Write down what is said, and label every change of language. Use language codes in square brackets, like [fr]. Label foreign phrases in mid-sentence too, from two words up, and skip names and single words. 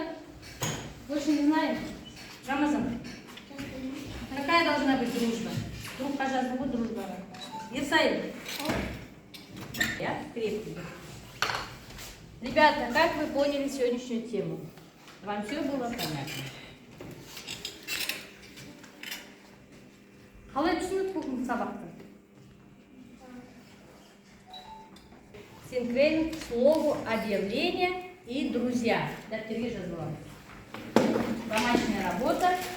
[ru] Больше не знаем? Рамазан, какая должна быть дружба? Друг, пожалуйста, вот дружба. Ерсаил. Я крепкий. Ребята, как вы поняли сегодняшнюю тему? Вам все было понятно? [kk] Қалай түсініп бүгінгі сабақты? [ru] Синхрен к слову объявление и друзья. [kk] Дәптерге жазылған. [ru] Домашняя работа.